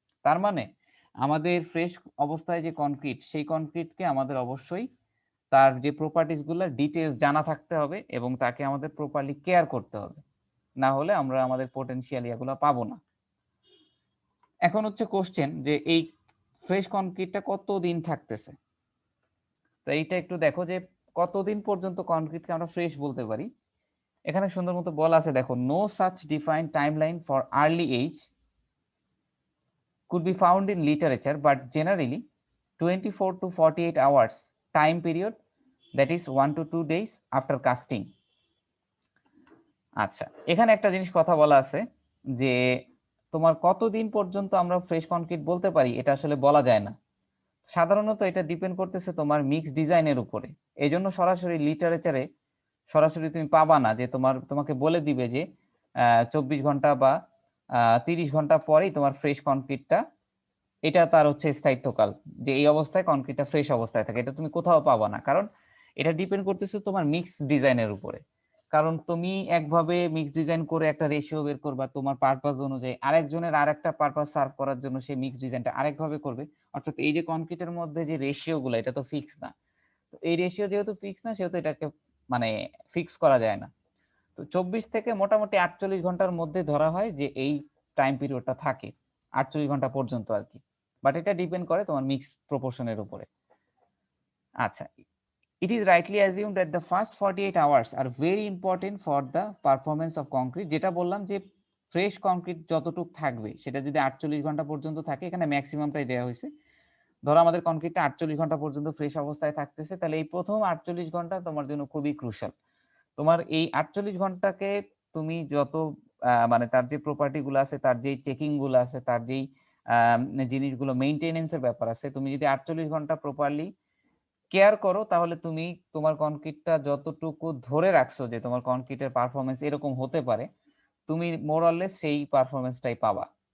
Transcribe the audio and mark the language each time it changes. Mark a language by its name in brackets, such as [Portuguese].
[Bangla] তার মানে আমাদের ফ্রেশ অবস্থায় যে কনক্রিট, সেই কনক্রিটকে আমাদের অবশ্যই তার যে প্রপার্টিস গুলো ডিটেলস জানা থাকতে হবে এবং তাকে আমাদের প্রপারলি কেয়ার করতে হবে, না হলে আমরা আমাদের পোটেনশিয়াল ইয়াগুলো পাবো না। এখন হচ্ছে কোশ্চেন যে এই ফ্রেশ কনক্রিটটা কতদিন থাকতেছে। তো এইটা একটু দেখো যে কতদিন পর্যন্ত কনক্রিটকে আমরা ফ্রেশ বলতে পারি। এখানে সুন্দর মতো বলা আছে, দেখো, [English] No such defined timeline for early age could be found in literature, but generally 24 to 48 hours time period, that is 1 to 2 days after casting. [Bangla] আচ্ছা, এখানে একটা জিনিস কথা বলা আছে যে তোমার কতদিন পর্যন্ত আমরা ফ্রেশ কনক্রিট বলতে পারি, এটা আসলে বলা যায় না। সাধারণত এটা ডিপেন্ড করতেছে তোমার মিক্স ডিজাইনের উপরে। এই জন্য সরাসরি লিটারেচারে সরাসরি তুমি পাবা না যে তোমাকে বলে দিবে যে 24 ঘন্টা বা 30 ঘন্টা পরেই তোমার ফ্রেশ কনক্রিটটা, এটা তার হচ্ছে স্থায়িত্বকাল, যে এই অবস্থায় কনক্রিটটা ফ্রেশ অবস্থায় থাকে, এটা তুমি কোথাও পাবা না। কারণ এটা ডিপেন্ড করতেছে তোমার মিক্স ডিজাইনের উপরে। কারণ তুমি একভাবে মিক্স ডিজাইন করে একটা রেশিও বের করবা তোমার পারপাস অনুযায়ী, আরেকজনের আরেকটা পারপাস সার্ভ করার জন্য সেই মিক্স ডিজাইনটা আরেকভাবে করবে। অর্থাৎ এই যে কনক্রিটের মধ্যে যে রেশিও গুলো, এটা তো ফিক্স না। তো এই রেশিও যেহেতু ফিক্স না, সেহেতু এটাকে মানে ফিক্স করা যায় না। তো 24 থেকে মোটামুটি 48 ঘন্টার মধ্যে ধরা হয় যে এই টাইম পিরিয়ডটা থাকে, 48 ঘন্টা পর্যন্ত আর কি। বাট এটা ডিপেন্ড করে তোমার মিক্স প্রপোর্শনের উপরে। [English] আচ্ছা, it is rightly assumed that the first 48 hours are very important for the performance of concrete. [Bangla] যেটা বললাম যে ফ্রেশ কনক্রিট যতটুকু থাকবে সেটা যদি 48 ঘন্টা পর্যন্ত থাকে, এখানে ম্যাক্সিমামটাই দেওয়া হয়েছে। ধরো আমাদের কনক্রিটটা 48 ঘন্টা পর্যন্ত ফ্রেশ অবস্থায় থাকতেছে, তাহলে এই প্রথম 48 ঘন্টা তোমার জন্য খুবই ক্রুশাল। তোমার এই 48 ঘন্টাকে তুমি যত মানে তার যে প্রপার্টি গুলো আছে, তার যে চেকিং গুলো আছে, তার যেই জিনিসগুলো মেইনটেনেন্সের ব্যাপার আছে, তুমি যদি 48 ঘন্টা প্রপারলি কেয়ার করো, তাহলে তুমি তোমার কনক্রিটটা যতটুকু ধরে রাখছো যে তোমার কনক্রিটের পারফরমেন্স এরকম হতে পারে, তুমি মোরলেস সেই পারফরমেন্সটাই পাবা।